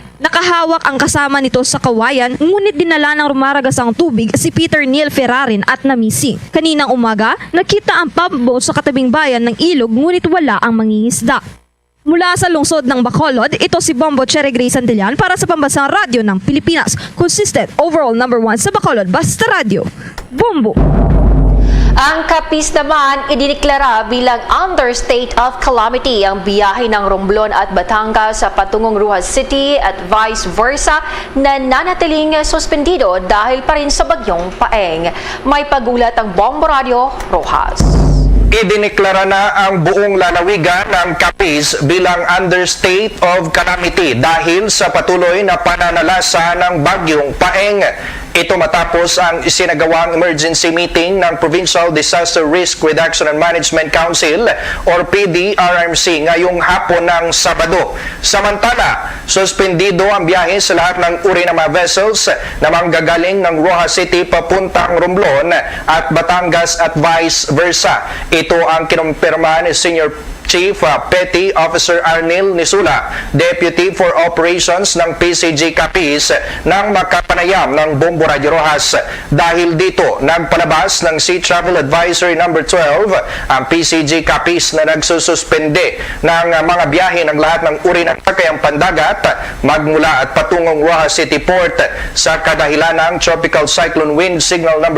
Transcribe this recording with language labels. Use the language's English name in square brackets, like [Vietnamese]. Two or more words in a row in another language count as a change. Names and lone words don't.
[Filipino] Nakahawak ang kasama nito sa kawayan, ngunit dinala ng rumaragasang tubig si Peter Neil Ferrarin at namising. Kaninang umaga, nakita ang pampo sa katabing bayan ng ilog, ngunit wala ang mangingisda. Mula sa lungsod ng Bacolod, ito si Bombo Cherry Grace Santillan para sa Pambansang Radyo ng Pilipinas. [English] Consistent overall number 1 [Filipino] sa Bacolod, Basta Radio. Bombo! Ang Capiz naman idineklara bilang [English] under state of calamity [Filipino] ang biyahe ng Romblon at Batangas sa patungong Rojas City at [English] vice versa [Filipino] na nanatiling suspendido dahil pa rin sa bagyong Paeng. May pagulat ang Bombo Radio Rojas. Idineklara na ang buong lalawigan ng Capiz bilang [English] under state of calamity [Filipino] dahil sa patuloy na pananalasa ng bagyong Paeng. Ito matapos ang isinagawang [English] emergency meeting [Filipino] ng Provincial Disaster Risk Reduction and Management Council or PDRMC ngayong hapon ng Sabado. Samantala, suspendido ang biyahe sa lahat ng uri ng mga vessels na manggagaling ng Rojas City papuntang Romblon at Batangas at [English] vice versa. [Filipino] Ito ang kinumpirma ni [English] Senior Chief Petty Officer [Filipino] Arnil Nisula, [English] Deputy for Operations [Filipino] ng PCG Capiz, nang makapanayam ng Bombo Radio Rojas. Dahil dito, nagpalabas ng Sea Travel Advisory No. 12 ang PCG Capiz na nagsususpende ng mga biyahe ng lahat ng uri ng sakayang pandagat magmula at patungong Rojas City Port sa kadahilan ng Tropical Cyclone Wind Signal No.